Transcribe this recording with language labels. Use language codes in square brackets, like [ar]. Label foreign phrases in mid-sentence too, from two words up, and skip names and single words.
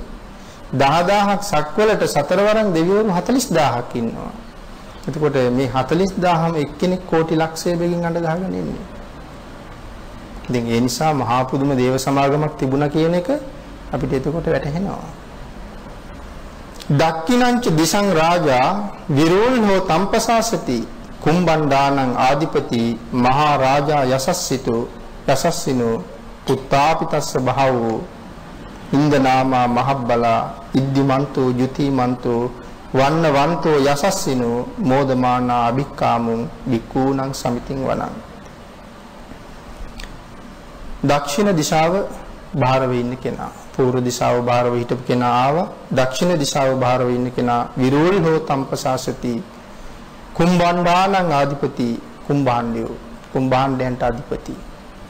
[si] 10000ක් සක්වලට සතරවරන් දෙවිවරු 40000ක් ඉන්නවා. එතකොට මේ 40000ම එක්කෙනෙක් කෝටි ලක්ෂය බෙගින් අඬ ගහගෙන ඉන්නේ. ඉතින් ඒ නිසා මහා පුදුම දේව සමාගමක් තිබුණා කියන එක අපිට එතකොට වැටහෙනවා. [pi] දක්ඛිනංච දිසං රාජා විරෝල්හෝ තම්පසාසති කුම්බණ්ඩානං ආදිපති මහා රාජා යසස්සිනෝ පුත්තාපිතස්ස බහවෝ ඉන්දනාමා මහබ්බලා ඉද්දිමන්තෝ ජුතිමන්තෝ වන්නවන්තෝ යසස්සිනෝ මෝදමානා අභික්කාමුං වික්ඛූණං සමිතින් වනං. [si] දක්ෂිණ දිශාව බාරව ඉන්න කෙනා, පූර්ව දිශාව බාරව හිටපු කෙනා ආවා. දක්ෂිණ දිශාව බාරව ඉන්න කෙනා [pi] විරෝල්හෝ තම්පසාසති කුම්බණ්ඩානං ආදිපති [si] කුම්භාණ්ඩයෝ කුම්භාණ්ඩයන්ට අධිපති.